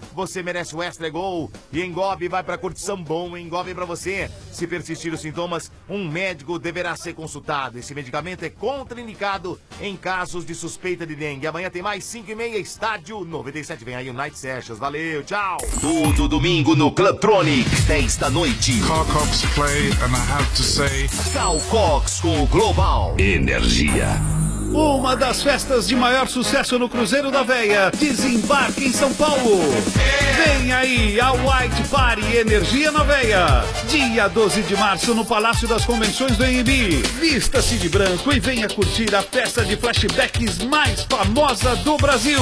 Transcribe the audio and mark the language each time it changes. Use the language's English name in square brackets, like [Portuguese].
[Portuguese] Você merece o Extra Gol. E Engov vai para curtição bom. Engov para você. Se persistir os sintomas, um médico deverá ser consultado. Esse medicamento é contraindicado em casos de suspeita de dengue. Amanhã tem mais 5:30, Estádio 97. Vem aí o Night Sessions. Valeu, tchau. Tudo domingo no Club Tronic, 10 da noite. [English] Carl Cox play, and I have to say... [Portuguese] Carl Cox com o Global Energia. Uma das festas de maior sucesso no Cruzeiro da Véia, desembarque em São Paulo. Vem aí a White Party Energia na Véia. Dia 12 de março no Palácio das Convenções do EMB. Vista-se de branco e venha curtir a festa de flashbacks mais famosa do Brasil.